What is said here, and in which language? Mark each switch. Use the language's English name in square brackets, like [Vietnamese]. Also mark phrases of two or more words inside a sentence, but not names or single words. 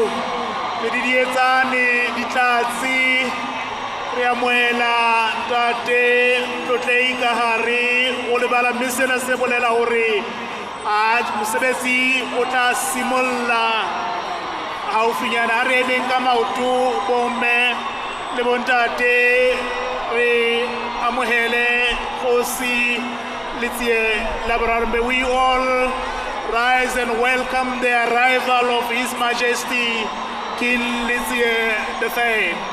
[Southern Sotho] medidietsane ditlatsi re amohela tate Tlotlei ka hare o lebala mme sena se bolela hore a mosebetsi o tla simolla haufinyana re emeng ka maoto bomme le bontate re amohele Kgosi Letsie la boraro. [English] May we all rise and welcome the arrival of His Majesty King Letsie III.